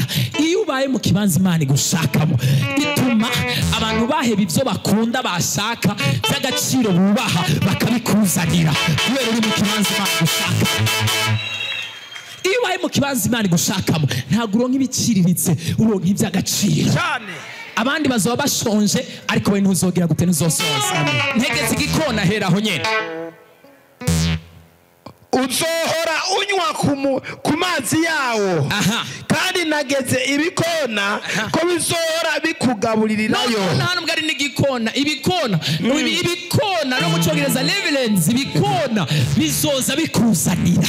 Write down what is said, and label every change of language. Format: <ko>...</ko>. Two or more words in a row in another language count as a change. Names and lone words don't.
<rn>Iyo ubaye mu kibanza Imana igushakamo, ituma abantu baheba ivyo bakunda bashaka by'agaciro bubaha bakabikuzanira, kubera uri mu kibanza Imana igushaka. Iyo ubaye mu kibanza Imana igushakamo ntabwo uronka ibiciriritse, uronka iby'agaciro. Abandi bazoba bashonje ariko we ntuzogera gute ntuzosonza. Ntegetse igikona hera aho nyene. Uzohora unywa ku mazi yawo. Kandi nageze ibikona ko bizohora bikugaburirirayo. Nta nubwo ari n'igikona. Ibikona no mu Cyongereza levelens, ibikona bizoza bikuzanira.</rn>